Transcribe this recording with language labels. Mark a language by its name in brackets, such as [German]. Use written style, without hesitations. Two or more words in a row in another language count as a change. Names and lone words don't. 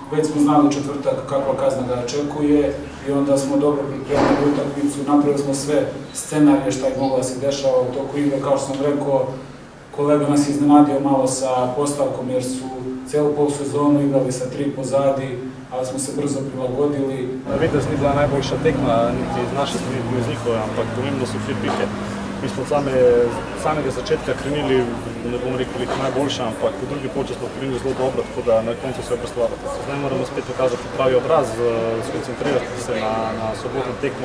[Serbian] smo znali u četvrtak kakva kazna ga očekuje i onda smo dobro pripremili utakmicu, napravili smo sve scenarije šta je moglo da se dešava u toku igre. Kao što sam rekao, kolega nas je iznenadio malo sa postavkom jer su celu polusezonu igrali sa 3 pozadi, ali smo se brzo prilagodili. [Slovenian] Videz ni bila najboljša tekma, niti iz naše strani, niti iz njihove, ampak pomembno so 3 pike. Mi smo od samega začetka krenili, ne bom rekel, najboljša, ampak v drugi polčas smo krenili zelo dobro, tako da na koncu se obrestovati. Zdaj moramo spet pokazati pravi obraz, skoncentrirati se na sobotno tekmo.